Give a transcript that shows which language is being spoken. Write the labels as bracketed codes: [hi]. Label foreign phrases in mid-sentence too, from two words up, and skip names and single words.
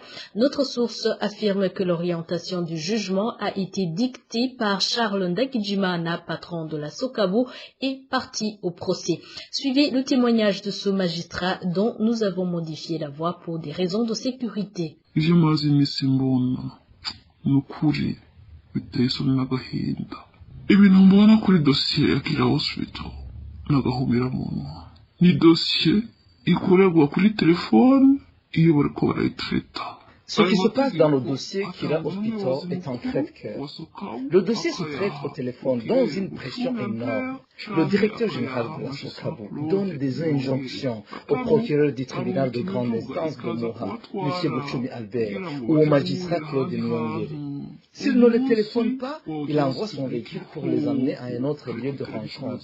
[fr] Notre source affirme que l'orientation du jugement a été dictée par Charles Ndakijimana, patron de la Sokabo et partie au procès. Suivez le témoignage de ce magistrat dont nous avons modifié la voix pour des raisons de sécurité. [rn] ibintu mbona kuri dosiye ya Kira Hospital nagahumira munwa ni dosiye ikorerwa kuri telefone iyo bariko barayitreta. [fr] Ce qui se passe dans le dossier Kira Hospital est un crève-cœur. Le dossier se traite au téléphone dans une pression énorme. Le directeur général de la Sokabo donne des injonctions au procureur du tribunal de grande instance de Moura, M. Bouchoumi Albert, ou au magistrat Claude Nyongere. S'il ne les téléphone pas, il envoie son véhicule pour les amener à un autre lieu de rencontre.